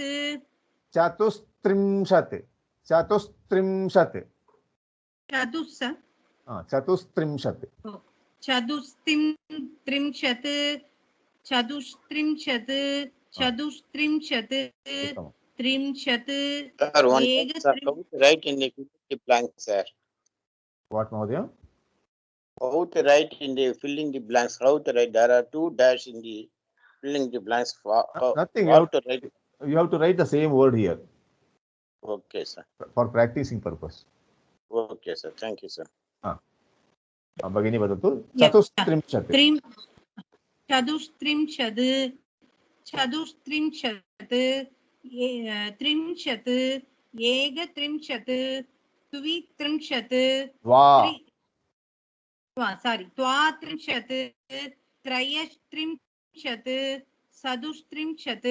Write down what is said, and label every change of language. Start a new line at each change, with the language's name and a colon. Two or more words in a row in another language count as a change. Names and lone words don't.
Sanskrit: Chatustrimshat. Chadustrimshat. Chatustrimshat. Trimshat.
English: Sir, one sir, how to write in the blanks, sir? What, Mahodaya? How to write in the filling the blanks? How to write? There are two dash in the filling the blanks. Nothing. What to write? You have to write the same word here. Okay, sir. For practicing purpose. Okay, sir. Thank you, sir.
Sanskrit: भगिनी वदतु
English: Yeah.
Sanskrit: चतुस्त्रिंशत् चतुस्त्रिंशत् चतुस्त्रिंशत् त्रिंशत् एकत्रिंशत् द्वित्रिंशत् द्वात्रिंशत् त्रयस्त्रिंशत् चतुस्त्रिंशत्